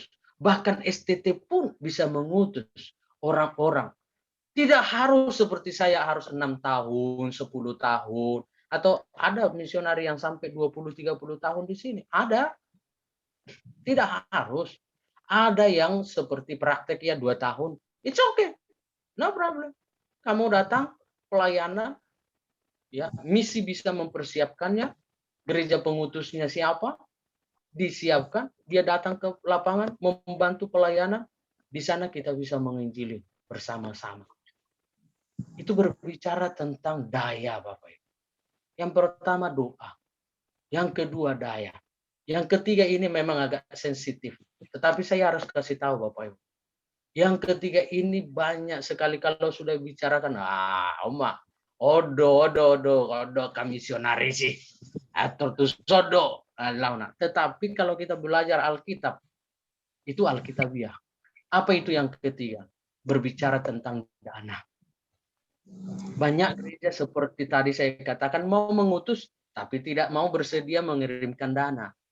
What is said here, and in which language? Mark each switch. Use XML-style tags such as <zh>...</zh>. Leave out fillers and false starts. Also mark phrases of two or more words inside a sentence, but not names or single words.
<id>Bahkan STT pun bisa mengutus orang-orang. Tidak harus seperti saya harus 6 tahun, 10 tahun. Atau ada misionari yang sampai 20-30 tahun di sini. Ada. Tidak harus. Ada yang seperti praktek ya 2 tahun.</id> <en>It's okay. No problem.</en> <id>Kamu datang, pelayanan, ya, misi bisa mempersiapkannya, gereja pengutusnya siapa, disiapkan, dia datang ke lapangan, membantu pelayanan, di sana kita bisa menginjili bersama-sama. Itu berbicara tentang daya Bapak Ibu. Yang pertama doa, yang kedua daya, yang ketiga ini memang agak sensitif, tetapi saya harus kasih tahu Bapak Ibu. Yang ketiga ini banyak sekali kalau sudah bicarakan, Oma, odo kamisionari sih, atau tuh sodo, launa. Tetapi kalau kita belajar Alkitab, itu Alkitabiah. Apa itu yang ketiga? Berbicara tentang dana. Banyak gereja seperti tadi saya katakan mau mengutus, tapi tidak mau bersedia mengirimkan dana.</id>